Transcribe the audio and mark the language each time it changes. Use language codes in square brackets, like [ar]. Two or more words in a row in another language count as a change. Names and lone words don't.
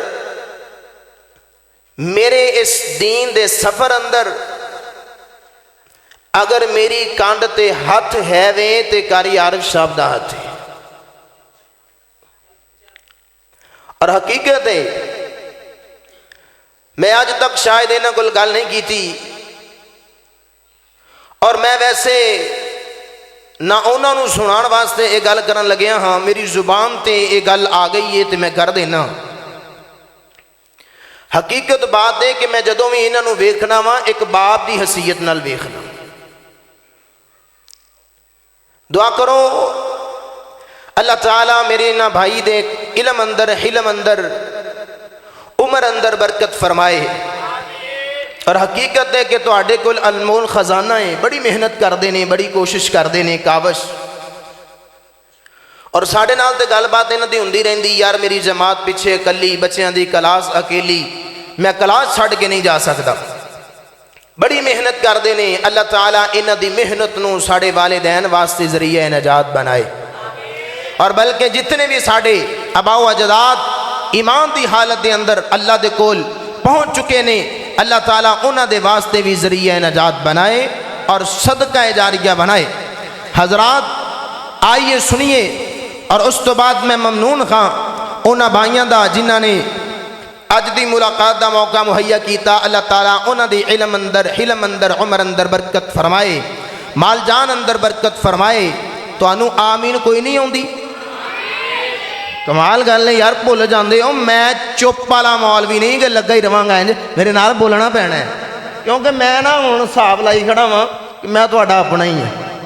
[pa] میرے اس دین دے سفر اندر اگر میری کانڈ تے ہاتھ ہے وے تے قاری عارف صاحب دا ہاتھ ہے، اور حقیقت ہے میں آج تک شاید انہاں کول گل نہیں کی تھی، اور میں ویسے نہ انہاں نو سنان واسطے یہ گل کرن لگیا ہاں، میری زبان تے یہ گل آ گئی ہے تے میں کر دینا۔ حقیقت بات ہے کہ میں جدوں بھی انہاں نو ویکھنا وا ایک باپ دی حیثیت نال ویکھنا۔ دعا کرو اللہ تعالیٰ میرے انہاں بھائی دے علم اندر حلم اندر عمر اندر برکت فرمائے، اور حقیقت ہے کہ تواڈے کول انمول خزانہ ہے، بڑی محنت کردے نے، بڑی کوشش کردے نے، کاوش، اور ساڈے نال تے گل بات انہاں دی ہوندی رہندی، یار میری جماعت پیچھے اکلی، بچیاں دی کلاس اکیلی، میں کلاس چھڈ کے نہیں جا سکتا، بڑی محنت کردے نے۔ اللہ تعالیٰ انہاں دی محنت نو ساڈے والدین واسطے ذریعہ نجات بنائے، اور بلکہ جتنے بھی ساڈے آباء و اجداد ایمان دی حالت دے اندر اللہ دے کول پہنچ چکے نے، اللہ تعالیٰ انہاں دے واسطے بھی ذریعہ نجات بنائے اور صدقہ جاریہ بنائے۔ حضرات آئیے سنیے، اور اس تو بعد میں ممنون ہاں انہاں بھائیاں دا جنہاں نے اج دی ملاقات دا موقع مہیا کیتا، اللہ تعالیٰ انہاں دی علم اندر حلم اندر عمر اندر برکت فرمائے۔ مال جان اندر برکت فرمائے. تہانوں آمین کوئی نہیں آؤندی؟ کمال گل ہے یار، بھل جاتے ہو. میں چپ والا مولوی نہیں کہ لگا ہی رہاں گا انج، میرے نال بولنا پینا ہے، کیونکہ میں نا ہن حساب لائی کھڑا واں کہ میں تہاڈا اپنا ہی ہاں.